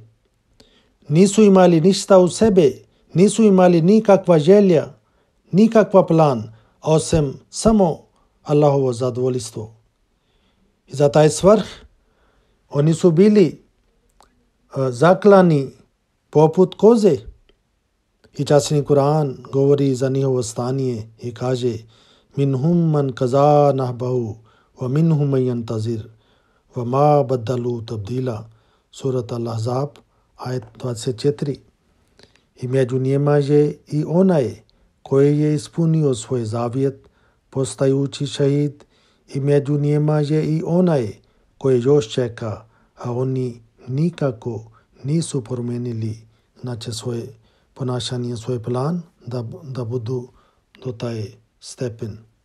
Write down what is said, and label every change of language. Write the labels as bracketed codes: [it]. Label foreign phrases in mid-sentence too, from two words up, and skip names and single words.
[bs] Nisu imali ništa u sebe, nisu imali nikakva želja, nikakva plan, osim samo Allahovo zadovoljstvo. I za taj svrh oni su bili zaklani poput koze. I časni Kur'an govori za njihovo stanje i kaže [ar] منهم من قضى نحبه ومنهم من ينتظر وما بدلوا تبديلا. [bs] Surat Al-Ahzab, ajet 24. I među njima je i onaj koji je ispunio svoj zavjet postajući šahid, i među njima je i onaj koji još čeka, a oni nikako nisu promijenili znači svoje ponašanje, svoj plan da budu do taj stepen.